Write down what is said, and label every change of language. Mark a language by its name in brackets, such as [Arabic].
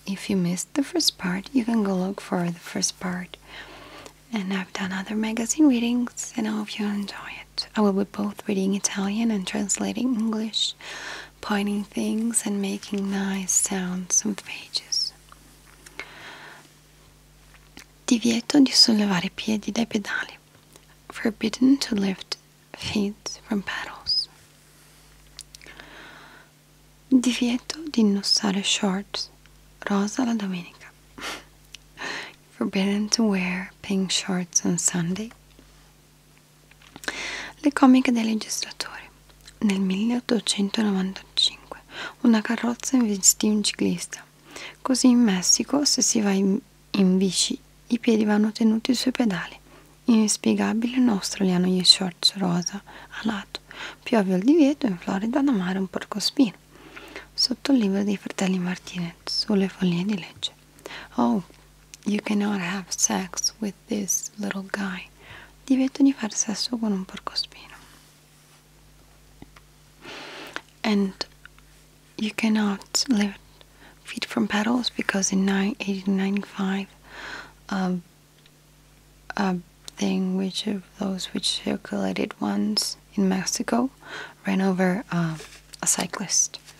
[English] If you missed the first part, you can go look for the first part. And I've done other magazine readings, and I hope you enjoy it. I will be both reading Italian and translating English, pointing things and making nice sounds on the pages. [Italian] Divieto di sollevare i piedi dai pedali. [English] Forbidden to lift feet from pedals. [Italian] Divieto di indossare shorts rosa la domenica. [English] Forbidden to wear pink shorts on Sunday. [Italian] Le comiche dei legislatori. Nel 1895 una carrozza investì un ciclista. Così in Messico, se si va in bici, i piedi vanno tenuti sui pedali. Inspiegabile in Australia gli shorts rosa a lato. Più ovvio il divieto in Florida ad amare un porcospino. Sotto il libro dei fratelli Martinez sulle foglie di legge. [English] Oh, you cannot have sex with this little guy. [Italian] Divieto di fare sesso con un porcospino. [English] And you cannot lift feet from pedals because in 1895 a thing which circulated once in Mexico ran over a cyclist.